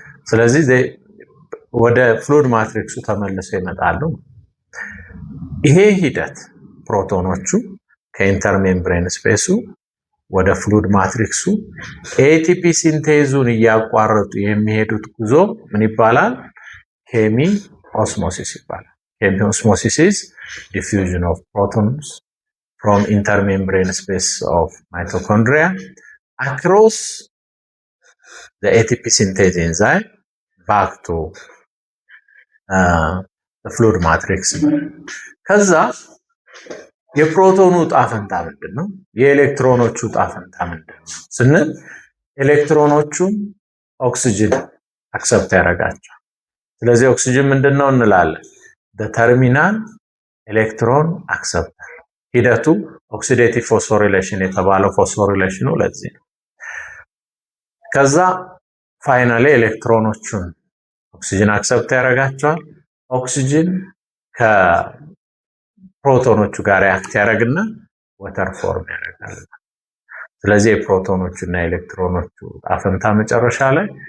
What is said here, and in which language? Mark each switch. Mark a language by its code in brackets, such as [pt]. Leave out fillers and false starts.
[am] ስለዚህ ወደ ፍሉድ ማትሪክሱ ተመልሰው ይመጣሉ። ይሄ ሂደት ፕሮቶኖቹ ከኢንተርሜምብሬን ስፔሱ ወደ ፍሉድ ማትሪክሱ ኤቲፒ ሲንቴዙን እያቋረጡ የሚሄዱት ጉዞ ምን ይባላል? ኬሚ ኦስሞሲስ ይባላል። [en] ኬሚ ኦስሞሲስ is diffusion of protons from intermembrane space of mitochondria across the ATP synthase enzyme back to the fluid matrix. [am] ከዛ የፕሮቶኑ ጣፈንታ ምንድነው? የኤሌክትሮኖቹ ጣፈንታ ምንድነው ስንል ኤሌክትሮኖቹ ኦክሲጅን አክሰፕት ያደርጋቸው። ስለዚህ ኦክሲጅን ምንድነው እንላለን? [en] the terminal electron acceptor [am] ሂደቱ ኦክሲዴቲቭ ፎስፎሪሌሽን የተባለው ፎስፎሪሌሽኑ ለዚህ ነው። ከዛ ፋይናሊ ኤሌክትሮኖቹን ኦክሲጅን አክሰፕት ያደርጋቸዋል። ኦክሲጅን ከፕሮቶኖቹ ጋር ሪአክት ያደርግና ወተር ፎርም ያደርጋል። ስለዚህ የፕሮቶኖቹ እና ኤሌክትሮኖቹ ጣፈንታ መጨረሻ ላይ